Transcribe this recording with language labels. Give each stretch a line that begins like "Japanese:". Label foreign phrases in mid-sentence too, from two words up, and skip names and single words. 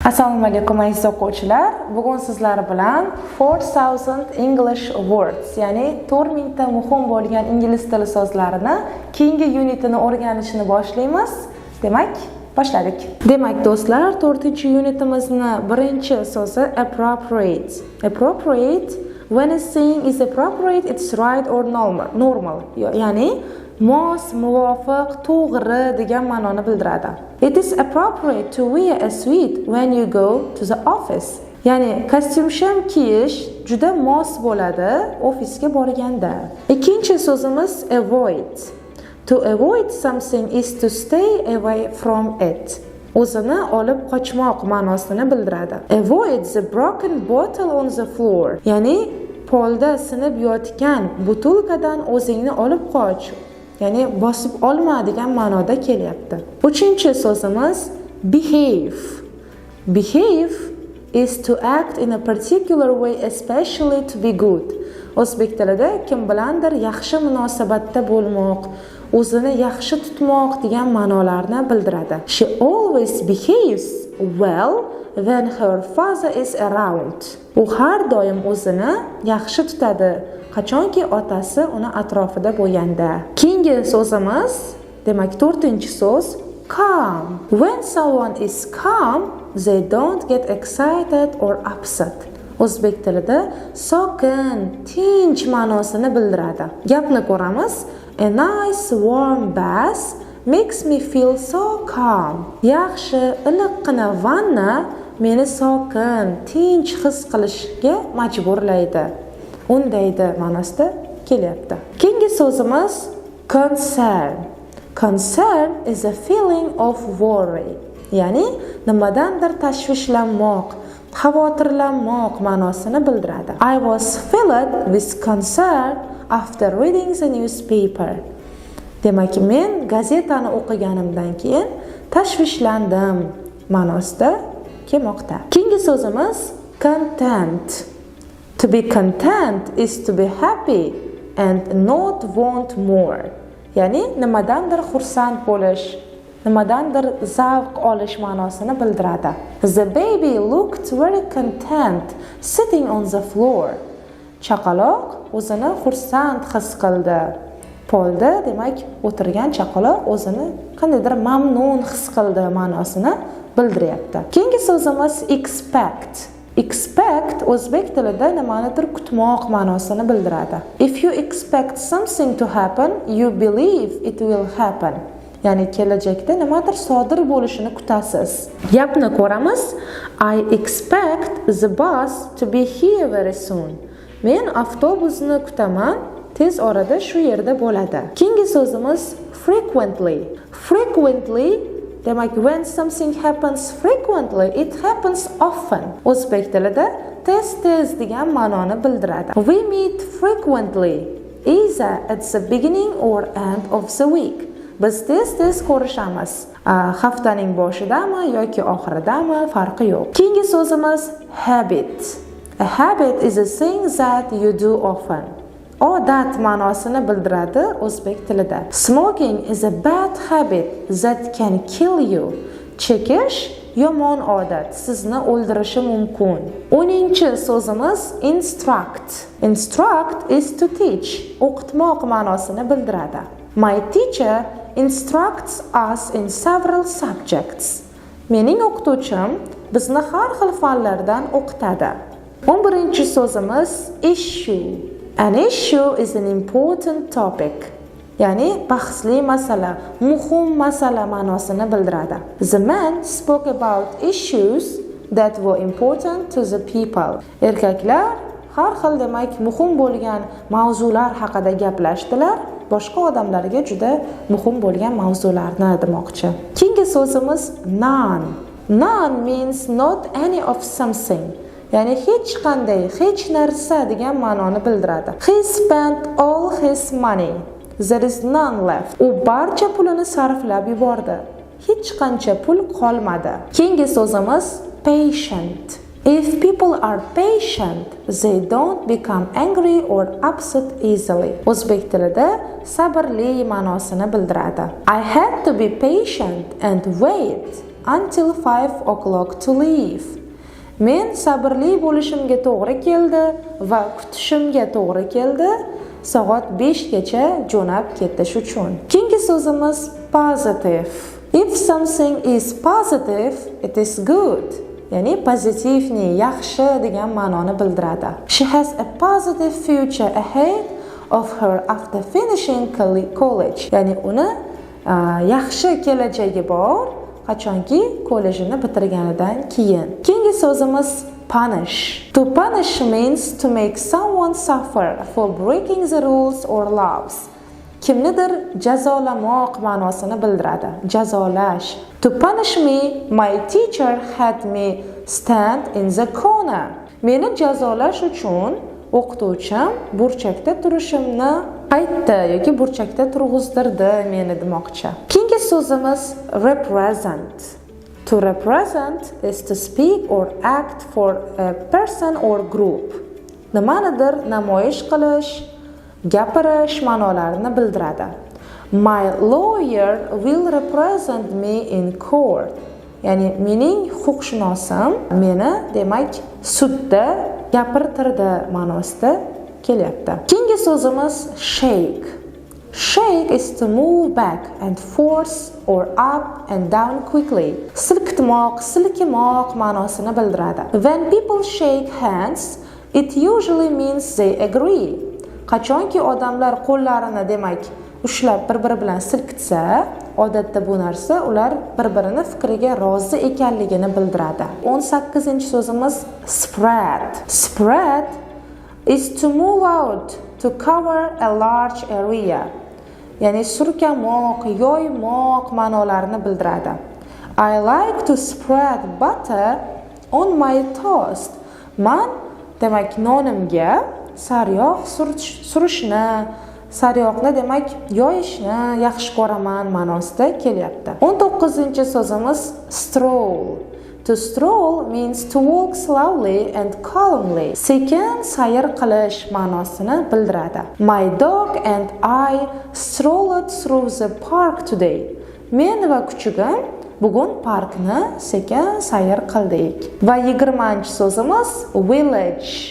Uzbek: Assalomu alaykum aziz o'quvchilar. Bugun sizlar bilan 4000
English: English words,
Uzbek: ya'ni 4000 ta muhim bo'lgan ingliz tili so'zlarini keyingi unitini o'rganishni boshlaymiz. Demak, boshladik. Demak, do'stlar, 4-unitimizning birinchi so'zi appropriate.
English: Appropriate, when a saying is appropriate, it's right or normal.
Uzbek: Ya'ni mos, muvofiq, to'g'ri degan ma'noni bildiradi.
English: It is appropriate to wear a suit when you go to the office.
Uzbek: Ya'ni kostyum-shim kiyish juda mos bo'ladi ofisga borganda. Ikkinchi so'zimiz avoid.
English: To avoid something is to stay away from it.
Uzbek: O'zini olib qochmoq ma'nosini bildiradi.
English: Avoid the broken bottle on the floor.
Uzbek: Ya'ni polda sinib yotgan butilkadan o'zingni olib qoch. Ya'ni bosib olma degan ma'noda kelyapti. Uchinchi so'zimiz behave.
English: Behave is to act in a particular way, especially to be good.
Uzbek: O'zbek tilida kim bilandir yaxshi munosabatda bo'lmoq, o'zini yaxshi tutmoq degan ma'nolarni bildiradi.
English: She always behaves well when her father is around.
Uzbek: U har doim o'zini yaxshi tutadi qachonki otasi uni atrofida bo'lganda. Keyingi so'zimiz, demak 4-so'z calm.
English: When someone is calm, they don't get excited or upset.
Uzbek: O'zbek tilida sokin, tinch ma'nosini bildiradi. Gapni ko'ramiz.
English: A nice warm bath makes me feel so calm.
Uzbek: Yaxshi, iliqqina vanna meni sokin, tinch his qilishga majburlaydi. Undaydi ma'nosida kelyapti. Keyingi so'zimiz concern.
English: Concern is a feeling of worry.
Uzbek: Ya'ni nimadandir tashvishlanmoq, xavotirlanmoq ma'nosini bildiradi.
English: I was filled with concern after reading the newspaper.
Uzbek: Demak, men gazetani o'qiganimdan keyin tashvishlandim ma'nosida kelmoqda. Keyingi so'zimiz content.
English: To be content is to be happy and not want more.
Uzbek: Ya'ni nimadandir xursand bo'lish, nimadandir zavq olish ma'nosini bildiradi.
English: The baby looked very content sitting on the floor.
Uzbek: Chaqaloq o'zini xursand his qildi. Polda, demak, o'tirgan chaqaloq o'zini qandaydir mamnun his qildi ma'nosini bildiryapti. Keyingi so'zimiz expect. Expect o'zbek tilida nimanidir kutmoq ma'nosini bildiradi.
English: If you expect something to happen, you believe it will happen.
Uzbek: Ya'ni kelajakda nimadir sodir bo'lishini kutasiz. Gapni ko'ramiz.
English: I expect the bus to be here very soon.
Uzbek: Men avtobusni kutaman, tez orada shu yerda bo'ladi. Keyingi so'zimiz frequently.
English: Frequently, demak, when something happens frequently, it happens often.
Uzbek: O'zbek tilida tez-tez degan ma'noni bildiradi.
English: We meet frequently, either at the beginning or end of the week.
Uzbek: Biz tez-tez ko'rishamiz. Haftaning boshidami yoki oxiridami farqi yo'q. Keyingi so'zimiz habit.
English: A habit is a thing that you do often.
Uzbek: Odat ma'nosini bildiradi o'zbek tilida.
English: Smoking is a bad habit that can kill you.
Uzbek: Chekish yomon odat, sizni o'ldirishi mumkin. 10-chi so'zimiz
English: instruct. Instruct is to teach.
Uzbek: O'qitmoq ma'nosini bildiradi.
English: My teacher instructs us in several subjects.
Uzbek: Mening o'qituvchim bizni har xil fanlardan o'qitadi. 11-chi so'zimiz issue.
English: An issue is an important topic.
Uzbek: Ya'ni bahsli masala, muhim masala ma'nosini bildiradi.
English: The man spoke about issues that were important to the people.
Uzbek: Erkaklar har xil, demak, muhim bo'lgan mavzular haqida gaplashdilar. Boshqa odamlarga juda muhim bo'lgan mavzularni demoqchi. Keyingi so'zimiz none.
English: None means not any of something.
Uzbek: Ya'ni hech qanday, hech narsa degan ma'noni bildiradi.
English: He spent all his money. There is none left.
Uzbek: U barcha pulini sarflab yubordi. Hech qancha pul qolmadi. Keyingi so'zimiz patient.
English: If people are patient, they don't become angry or upset easily.
Uzbek: O'zbek tilida sabrli ma'nosini bildiradi.
English: I had to be patient and wait until 5 o'clock to leave.
Uzbek: Men sabrli bo'lishimga to'g'ri keldi va kutishimga to'g'ri keldi soat 5 gacha jo'nab ketish uchun. Keyingi so'zimiz positive.
English: If something is positive, it is good.
Uzbek: Ya'ni pozitivni, yaxshi degan ma'noni bildiradi.
English: She has a positive future ahead of her after finishing college.
Uzbek: Ya'ni uni yaxshi kelajagi bor qachonki kollejini bitirganidan keyin. Keyingi so'zimiz punish.
English: To punish means to make someone suffer for breaking the rules or laws.
Uzbek: Kimnidir jazolamoq ma'nosini bildiradi. Jazolash.
English: To punish me, my teacher had me stand in the corner.
Uzbek: Meni jazolash uchun o'qituvchim burchakda turishimni aytdi yoki burchakda turg'izdirdi meni demoqchi. Keyingi so'zimiz represent.
English: To represent is to speak or act for a person or group.
Uzbek: Nimanidir namoyish qilish, gapirish ma'nolarini bildiradi.
English: My lawyer will represent me in court.
Uzbek: Ya'ni mening huquqshunosim meni demak sudda gapirtirdi ma'nosida kelyapti. Keyingi so'zimiz shake.
English: Shake is to move back and forth or up and down quickly.
Uzbek: Silkitmoq, silkimoq ma'nosini bildiradi.
English: When people shake hands, it usually means they agree.
Uzbek: Qachonki odamlar qo'llarini demak ushlab bir-biri bilan silkitsa, odatda bu narsa ular bir-birini fikriga rozi ekanligini bildiradi. 18-so'zimiz spread.
English: Spread is to move out to cover a large area.
Uzbek: Ya'ni surkamoq, yoymoq ma'nolarini bildiradi.
English: I like to spread butter on my toast.
Uzbek: Man demak nonimga sariyog' surishni, sariyog'ni demak yoyishni yaxshi ko'raman ma'nosida kelyapti. 19-so'zimiz stroll.
English: To stroll means to walk slowly and calmly.
Uzbek: Sekin sayr qilish ma'nosini bildiradi.
English: My dog and I strolled through the park today.
Uzbek: Men va kuchugim bugun parkni sekin sayr qildik. Va 20-so'zimiz village.